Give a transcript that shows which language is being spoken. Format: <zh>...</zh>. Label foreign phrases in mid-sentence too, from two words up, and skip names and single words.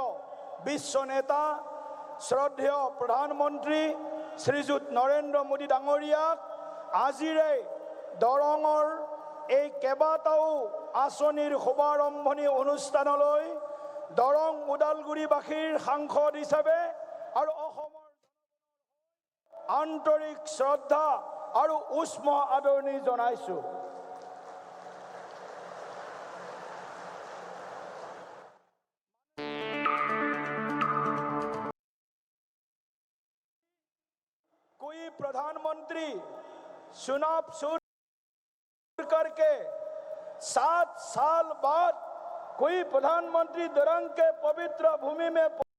<as>বিশ্ব নেতা শ্ৰদ্ধেয় প্ৰধানমন্ত্ৰী শ্ৰীযুত নৰেন্দ্ৰ মোদী ডাঙৰীয়াক আজিৰে দৰঙৰ এই কেইবাটাও আঁচনিৰ শুভাৰম্ভণি অনুষ্ঠানলৈ দৰং ওদালগুৰিবাসীৰ সাংসদ হিচাপে আৰু অসমৰ আন্তৰিক শ্ৰদ্ধা আৰু উষ্ম আদৰণি জনাইছোঁ।</as> <hi>कोई प्रधानमंत्री चुनाव शुरू करके 7 साल बाद कोई प्रधानमंत्री दरंग के पवित्र भूमि में</hi>